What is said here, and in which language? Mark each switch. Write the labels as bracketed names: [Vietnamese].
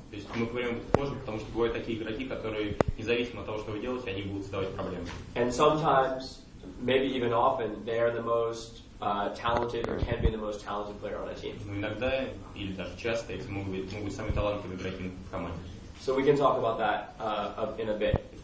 [Russian] То есть мы поговорим об этом позже, потому что бывают такие игроки, которые независимо от того, что вы делаете, они будут создавать проблемы. [English] And sometimes, maybe even often, they are the most talented or can be the most talented player on a team. [Russian] Но иногда, или даже часто, эти могут быть самые талантливые игроки в команде. [English] So we can talk about that in a bit.